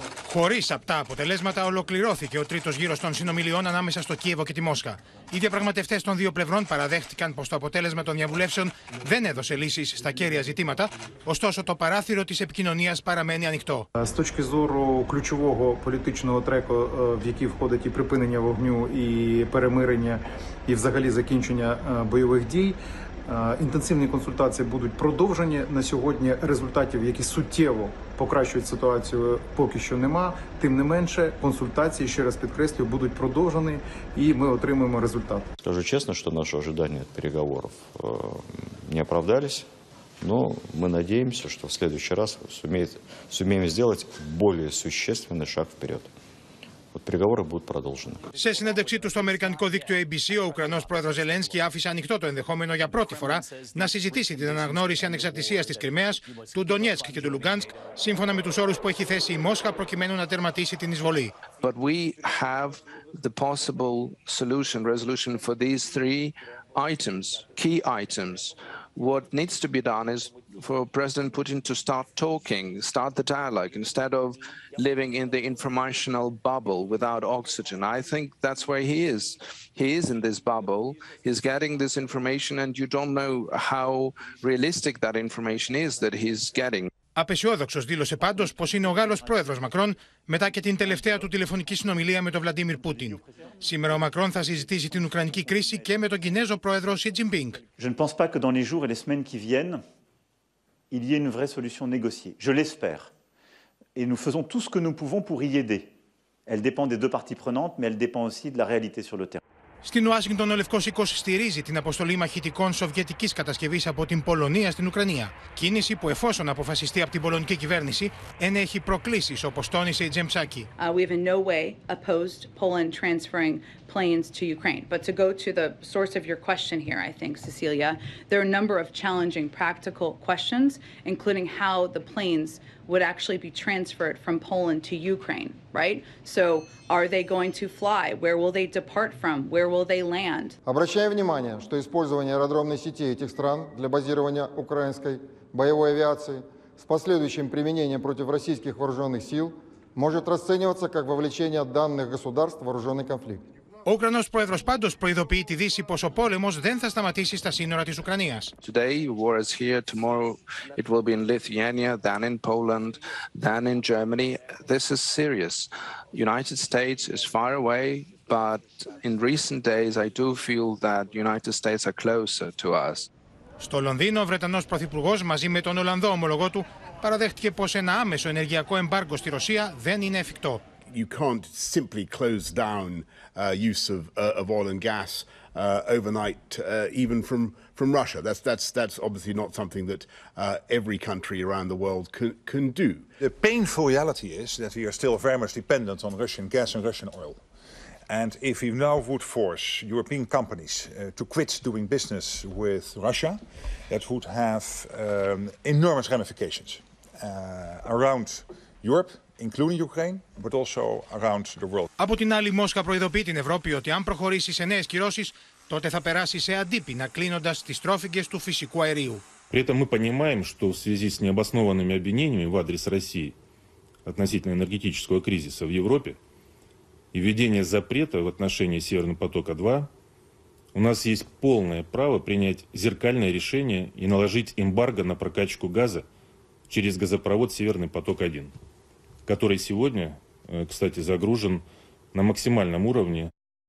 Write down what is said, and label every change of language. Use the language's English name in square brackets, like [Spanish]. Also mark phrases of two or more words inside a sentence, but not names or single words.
[Greek] Χωρίς απτά αποτελέσματα, ολοκληρώθηκε ο τρίτος γύρος των συνομιλιών ανάμεσα στο Κίεβο και τη Μόσχα. Οι διαπραγματευτές των δύο πλευρών παραδέχτηκαν πως το αποτέλεσμα των διαβουλεύσεων δεν έδωσε λύσεις στα κέρια ζητήματα, ωστόσο το παράθυρο της επικοινωνίας παραμένει ανοιχτό. [Ukrainian] З точки зору ключового політичного треку, в який входить і припинення вогню, і перемирення, і взагалі закінчення бойових дій, інтенсивні консультації будуть продовжені. На сьогодні результатів, які суттєво покращують ситуацію, поки що нема. Тим не менше, консультації, ще раз підкреслюю, будуть продовжені, і ми отримаємо результат. [Russian] Скажу честно, что наши ожидания от переговоров не оправдались, но мы надеемся, что в следующий раз сумеем сделать более существенный шаг вперед. Ότι переговоры будут продолжены. [Greek] Σε συνέντευξή του στο αμερικανικό δίκτυο ABC, ο Ουκρανός Πρόεδρος Ζελένσκι άφησε ανοιχτό το ενδεχόμενο για πρώτη φορά να συζητήσει την αναγνώριση ανεξαρτησίας της Κριμαίας, του Ντονιέτσκ και του Λουγκάνσκ, σύμφωνα με τους όρους που έχει θέσει η Μόσχα προκειμένου να τερματίσει την εισβολή. [English] But we have the possible resolution for these three items, key items. What needs to be done is for President Putin to start talking, start the dialogue, instead of living in the informational bubble without oxygen. I think that's where he is. He is in this bubble. He's getting this information, and you don't know how realistic that information is that he's getting. [Greek] Απεσιόδοξος δήλωσε πάντως πως είναι ο Γάλλος πρόεδρος Μακρόν μετά και την τελευταία του τηλεφωνική συνομιλία με τον Βλαντίμιρ Πούτιν. Σήμερα ο Μακρόν θα συζητήσει την Ουκρανική κρίση και με τον Κινέζο πρόεδρο Σι Τζινπίνγκ. [French] Je ne pense pas que dans les jours et les semaines qui viennent, il y ait une vraie solution négociée. Je l'espère. Et nous faisons tout ce que nous pouvons pour y aider. Elle dépend des deux parties prenantes, mais elle dépend aussi de la réalité sur le terrain. [Greek] Στην Ουάσιγκτον, ο Λευκός Οίκος στηρίζει την αποστολή μαχητικών σοβιετικής κατασκευής από την Πολωνία στην Ουκρανία. Κίνηση που, εφόσον αποφασιστεί από την πολωνική κυβέρνηση, ενέχει προκλήσεις, όπως τόνισε η Τζεμψάκη. [English] We have in no way opposed Poland transferring planes to Ukraine. But to go to the source of your question here, I think, Cecilia, there are a number of challenging practical questions, including how the planes would actually be transferred from Poland to Ukraine, right? So are they going to fly? Where will they depart from? Where will they land? [Russian] Обращаю внимание, что использование аэродромной сети этих стран для базирования украинской боевой авиации с последующим применением против российских вооруженных сил может расцениваться как вовлечение данных государств в вооруженный конфликт. [Greek] Ο Ουκρανός πρόεδρος πάντως προειδοποιεί τη Δύση πως ο πόλεμος δεν θα σταματήσει στα σύνορα της Ουκρανίας. [English] Today war is here, tomorrow it will be in Lithuania, then in Poland, then in Germany. This is serious. United States is far away, but in recent days I do feel that United States are closer to us. [Greek] Στο Λονδίνο, ο Βρετανός πρωθυπουργός μαζί με τον Ολλανδό ομολογό του παραδέχτηκε πως ένα άμεσο ενεργειακό εμπάργκο στη Ρωσία δεν είναι εφικτό. [English] You can't simply close down use of oil and gas overnight, even from Russia. That's obviously not something that every country around the world can do. The painful reality is that we are still very much dependent on Russian gas and Russian oil. And if we now would force European companies to quit doing business with Russia, that would have enormous ramifications around Europe, including Ukraine, but also around the world. [Greek] Από την άλλη, η Μόσχα προειδοποιεί την Ευρώπη ότι αν προχωρήσει σε νέες κυρώσεις, τότε θα περάσει σε αντίπεινα, κλείνοντας τις τρόφιγγες του φυσικού αερίου. [Russian] При этом мы понимаем, что в связи с необоснованными обвинениями в адрес России относительно энергетического кризиса в Европе и введения запрета в отношении Северного потока-2, у нас есть полное право принять зеркальное решение и наложить эмбарго на прокачку газа через газопровод «Северный поток-1», который сегодня, кстати, загружен на максимальном уровне.